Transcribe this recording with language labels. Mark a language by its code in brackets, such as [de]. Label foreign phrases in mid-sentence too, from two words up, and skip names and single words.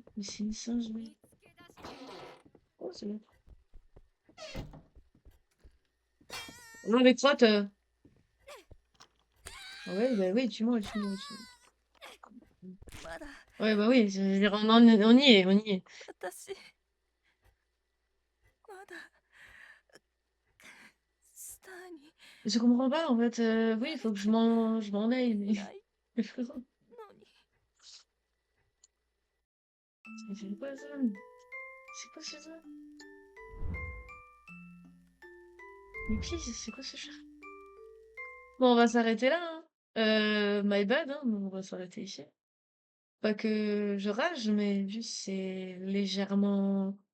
[fr] Mais c'est une singerie. Oh, c'est bien. Non, mais crotte. Ah ouais, bah oui, tue-moi, tue-moi, tue-moi. [ja] まだ [fr] Ouais, bah oui, on y est, on y est. [ja] 私まだスターに [fr] Je comprends pas, en fait. Oui, il faut que je m'en aille, mais. [ja] ないのに。 [fr] Mais c'est quoi ça? C'est quoi ça? Mais qui, c'est quoi ce chat? Bon, on va s'arrêter là, hein. [en] My bad, [fr] hein, mais on va s'arrêter ici. Pas que je rage, mais juste c'est légèrement.